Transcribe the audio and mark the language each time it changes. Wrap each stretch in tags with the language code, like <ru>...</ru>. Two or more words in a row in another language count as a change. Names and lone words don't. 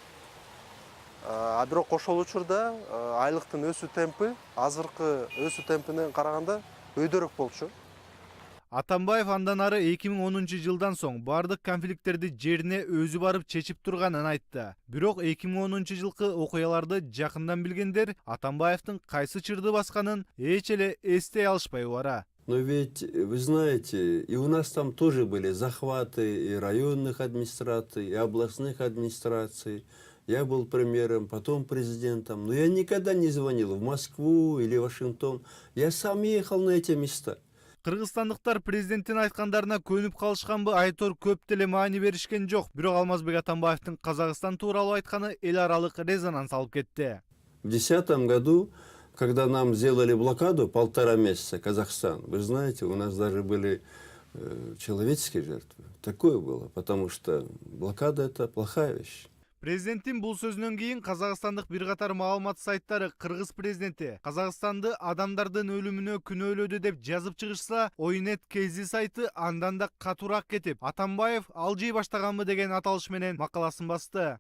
<ky>А бирок ошол учурда айлыктын өсүү темпи азыркы өсүү темпине караганда өйдөрөөк болчу. Атамбаев андан ары 2010 жылдан соң бардык конфликттерди жерине өзү барып чечип турганын айтты. Бирок 2010 жылкы окуяларды жакындан билгендер Атамбаевдин кайсы чырды басканын эч эле эстей алышпай бара.</ky> <ru>Но ведь, вы знаете, и у нас там тоже были захваты и районных администраций, и областных администраций. Я был премьером, потом президентом. Но я никогда не звонил в Москву или Вашингтон. Я сам ехал на эти места.</ru> <ky>Кыргызстандыктар президенттин айткандарына көнүп калышканбы айтор көп деле маани беришкен жок. Бирок Алмазбек Атамбаевдин Казакстан тууралуу айтканы эл аралык резонанс алып кетти.</ky> <ru>В 2010 году, когда нам сделали блокаду 1,5 месяца Казахстан, вы знаете, у нас даже были человеческие жертвы. Такое было, потому что блокада – это плохая вещь.</ru> <ky>Президенттин бул сөзүнөн кийин казакстандык бир катар маалымат сайттары кыргыз президенти Казакстанды адамдардын өлүмүнө күнөөлөдү деп жазып чыгышса, Ойнет Кези сайты андан да катуураак кетип, Атамбаев алжый баштаганбы деген аталыш менен макаласын басты.</ky>